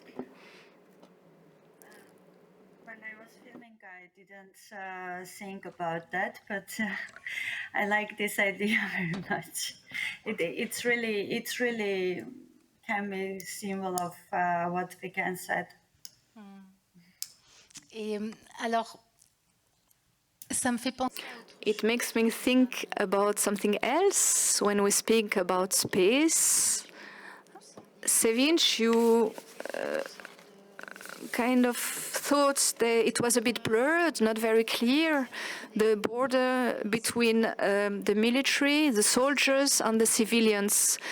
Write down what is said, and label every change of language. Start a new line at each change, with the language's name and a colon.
English: When I was filming, I didn't think about that, but I like this idea very much. It's really can be a symbol of what Vikan said.
French: Et alors, ça me fait penser.
English: It makes me think about something else when we speak about space. Sevinch, you kind of thought that it was a bit blurred, not very clear, the border between the military, the soldiers, and the civilians.